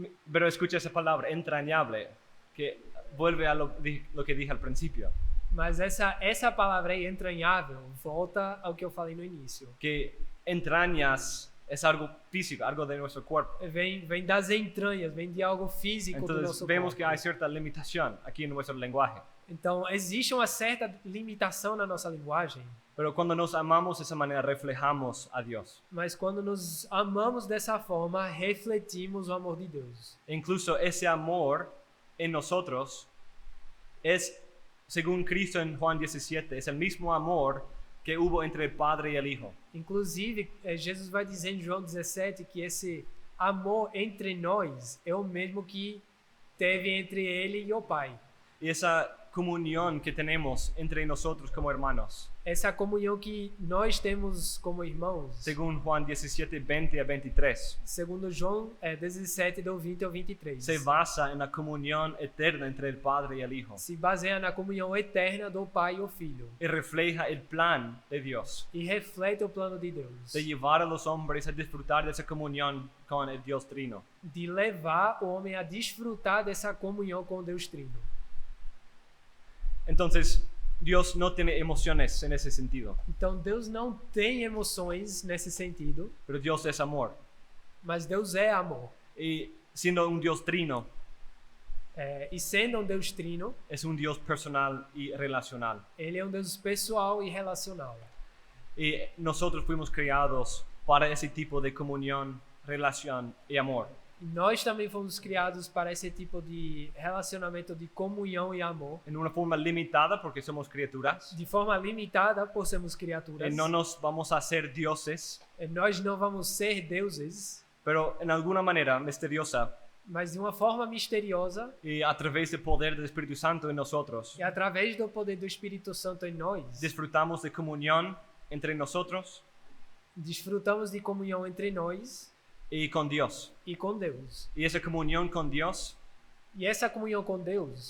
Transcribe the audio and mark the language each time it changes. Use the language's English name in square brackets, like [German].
[Spanish] Pero escucha esa palabra, entrañable, que vuelve a lo que dije al principio. [Portuguese] Mas essa palavra aí, entranhável, volta ao que eu falei no início. [Spanish] Que entrañas es algo físico, algo de nuestro cuerpo. [Portuguese] Vem das entranhas, vem de algo físico do [Spanish] Entonces [Portuguese] nosso [Spanish] vemos que [Portuguese] corpo. [Spanish] hay cierta limitación aquí en nuestro lenguaje. [Portuguese] Então, existe uma certa limitação na nossa linguagem, [Spanish] Pero cuando nos amamos de esa manera reflejamos a Dios. [Portuguese] mas quando nos amamos dessa forma, refletimos o amor de Deus. [Spanish] E incluso ese amor en nosotros es, según Cristo en Juan 17, es el mismo amor que hubo entre el Padre y el Hijo. [Portuguese] Inclusive, Jesus vai dizer em João 17 que esse amor entre nós é o mesmo que teve entre ele e o Pai. [Spanish] Y esa comunión que tenemos entre nosotros como hermanos, [Portuguese] essa comunhão que nós temos como irmãos, [Spanish] según Juan 17, 20 a 23, [Portuguese] segundo João 17, do 20 ao 23, [Spanish] se basa en la comunión eterna entre el Padre y el Hijo [Portuguese] se baseia na comunhão eterna do Pai e o Filho [Spanish] y refleja el plan de Dios [Portuguese] e reflete o plano de Deus [Spanish] de llevar a los hombres a disfrutar de esa comunión con el Dios Trino. [Portuguese] de levar o homem a desfrutar dessa comunhão com Deus Trino. [Spanish] Entonces, Dios no tiene emociones en ese sentido, [Portuguese] Então Deus não tem emoções nesse sentido, [Spanish] pero Dios es amor. [Portuguese] mas Deus é amor. [Spanish] Y siendo un Dios trino, [Portuguese] E sendo um Deus trino, [Spanish] es un Dios personal y relacional. [Portuguese] ele é um Deus pessoal e relacional. [Spanish] Y nosotros fuimos creados para ese tipo de comunión, relación y amor. [Portuguese] E nós também fomos criados para esse tipo de relacionamento de comunhão e amor, [Spanish] En una forma limitada porque somos criaturas. [Portuguese] de forma limitada por sermos criaturas. [Spanish] Y no nos vamos a hacer dioses, [Portuguese] Nós não vamos ser deuses, [Spanish] pero en alguna manera misteriosa [Portuguese] mas de uma forma misteriosa [Spanish] y a través del poder del Espíritu Santo en nosotros, [Portuguese] e através do poder do Espírito Santo em nós, [Spanish] disfrutamos de comunión entre nosotros [Portuguese] desfrutamos de comunhão entre nós [Spanish] y con Dios. [Portuguese] e com Deus. [Spanish] Y esa comunión con Dios [Portuguese] E essa comunhão com Deus,